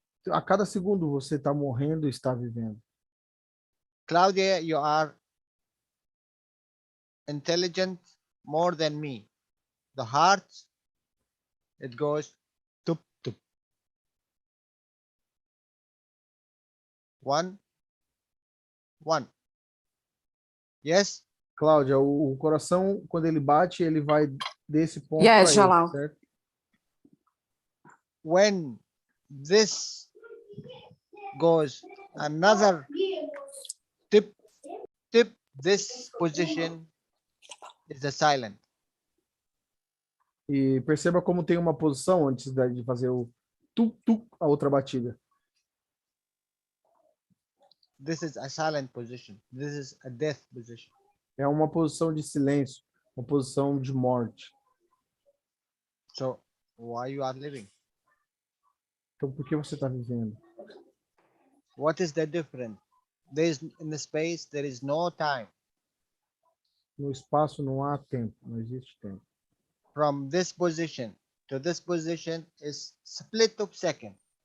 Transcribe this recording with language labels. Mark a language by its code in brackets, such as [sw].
[pt] A cada segundo você está morrendo e está vivendo. [en] Claudia, you are intelligent more than me. The heart, it goes tup tup. 1, 1. Yes? [pt] Cláudia, o coração, quando ele bate, ele vai desse ponto [en] Yes, [pt] para [en] Jalal. [pt] esse, certo? [en] When this goes another tip, this position is the silent. [pt] E perceba como tem uma posição antes de fazer o tuk-tuk, a outra batida. [en] This is a silent position. This is a death position. [pt] É uma posição de silêncio, uma posição de morte. [en] So, why you are living? [pt] Então, por que você está vivendo? [en] What is the difference? In the space, there is no time. [pt] No espaço não há tempo, não existe tempo. [en] From this position to this position is split of second.